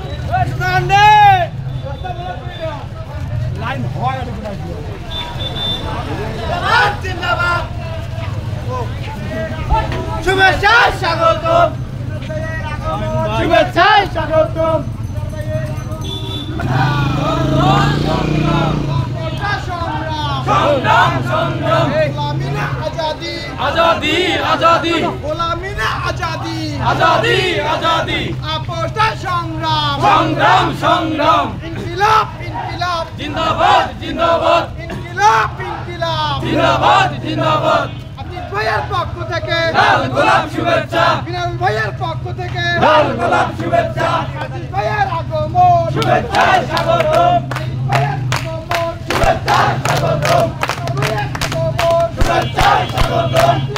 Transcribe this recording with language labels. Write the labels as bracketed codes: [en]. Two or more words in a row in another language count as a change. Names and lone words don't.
[bn] লাইন হয় জিন্দাবাদ শুভেচ্ছা স্বাগতম শুভেচ্ছা স্বাগতম সংগ্রাম সংগ্রাম গোলামি না আজাদি আজাদি আজাদি গোলামি না আজাদি আজাদি আজাদি আপোষটা সংগ্রাম সংগ্রাম সংগ্রাম ইনকিলাব ইনকিলাব জিন্দাবাদ জিন্দাবাদ ইনকিলাব ইনকিলাব জিন্দাবাদ জিন্দাবাদ আতিক ভাইয়ের পক্ষ থেকে লাল গোলাপ শুভেচ্ছা বিনাল ভাইয়ের পক্ষ থেকে লাল গোলাপ শুভেচ্ছা আতিক ভাইয়ের আগমন শুভেচ্ছা স্বাগতম আতিক ভাইয়ের আগমন শুভেচ্ছা স্বাগতম শুভেচ্ছা স্বাগতম